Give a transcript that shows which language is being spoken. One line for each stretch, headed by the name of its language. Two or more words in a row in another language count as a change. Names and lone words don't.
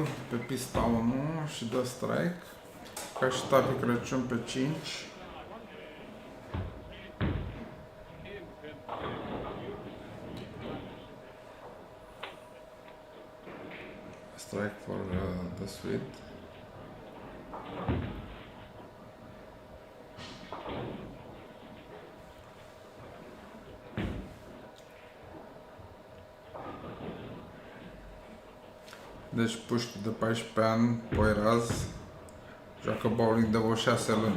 Romanian: pe pista 1 și dă strike, ca și Tavi Crăciun pe 5.
English: Strike for the suite.
Romanian: Deci puști de 14 ani, Poiraz, joacă bowling de vreo 6 luni.